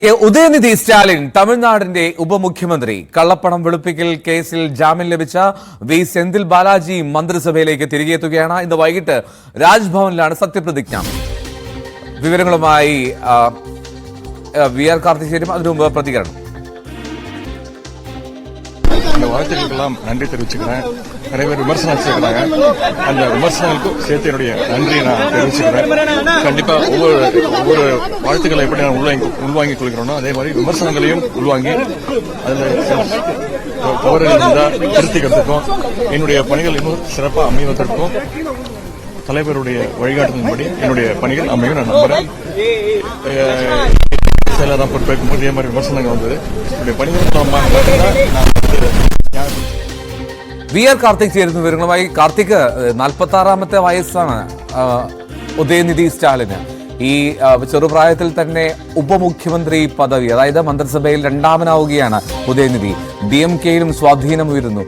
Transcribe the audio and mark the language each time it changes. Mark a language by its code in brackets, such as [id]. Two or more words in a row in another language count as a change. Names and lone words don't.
[ml] ഉദയനിധി സ്റ്റാലിൻ തമിഴ്നാടിന്റെ ഉപമുഖ്യമന്ത്രി കള്ളപ്പണം വെളുപ്പിക്കൽ കേസിൽ ജാമ്യം ലഭിച്ച വി സെന്തിൽ ബാലാജി മന്ത്രിസഭയിലേക്ക് തിരികെ എത്തുകയാണ്. ഇന്ന് വൈകിട്ട് രാജ്ഭവനിലാണ് സത്യപ്രതിജ്ഞ. വിവരങ്ങളുമായി വി ആർ കാർത്തിക് ചേരും. അതിനു മുമ്പ് പ്രതികരണം. [ta] அந்த வாழ்த்துக்களுக்கெல்லாம் நன்றி தெரிவிச்சுக்கிறேன். நிறைய பேர் விமர்சனம் வச்சிருக்கிறாங்க. அந்த விமர்சனங்களுக்கும் சேர்த்து என்னுடைய நன்றியை நான் தெரிவிச்சுக்கிறேன். கண்டிப்பா ஒவ்வொரு வாழ்த்துக்களை எப்படி நான் உள்வாங்கிக் கொள்கிறோனோ அதே மாதிரி விமர்சனங்களையும் உள்வாங்கி அதில் தவறுகள் இருந்தால் திருத்திக்கிறதுக்கும் என்னுடைய பணிகள் இன்னும் சிறப்பாக அமைவதற்கும் தலைவருடைய வழிகாட்டுதலின்படி என்னுடைய பணிகள் அமையும் நான் நம்புறேன். செயலாளர் பொறுப்பேற்கும் போது இதே மாதிரி விமர்சனங்கள் வந்தது. என்னுடைய பணிகள் [ml] വി ആർ കാർത്തിക് ചേരുന്ന വിവരങ്ങളുമായി. കാർത്തിക്, 46-ാമത്തെ വയസ്സാണ് ഉദയനിധി സ്റ്റാലിന്. ഈ ചെറുപ്രായത്തിൽ തന്നെ ഉപമുഖ്യമന്ത്രി പദവി, അതായത് മന്ത്രിസഭയിൽ രണ്ടാമനാവുകയാണ് ഉദയനിധി. DMK-യിലും സ്വാധീനം ഉയരുന്നു.